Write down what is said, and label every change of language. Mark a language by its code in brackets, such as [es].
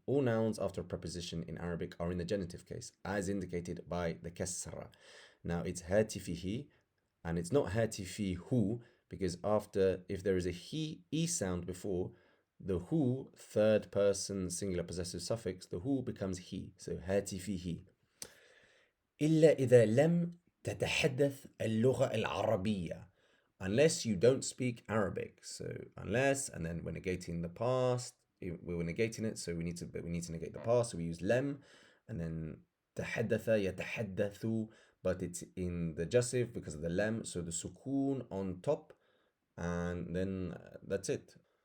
[en] All nouns after a preposition in Arabic are in the genitive case, as indicated by the kasra. Now it's hatifihi, and it's not hatifihu because after, if there is a e sound before the hu, third person singular possessive suffix, the hu becomes he. So hatifihi. [ar] إلا إذا لم تتحدث اللغة العربية. [en] Unless you don't speak Arabic. So unless, and then we're negating the past. We're negating it, so we need to negate the past. So we use lem, and then تحدث يتحدث, but it's in the jussive because of the lem. So the sukoon on top, and then that's it.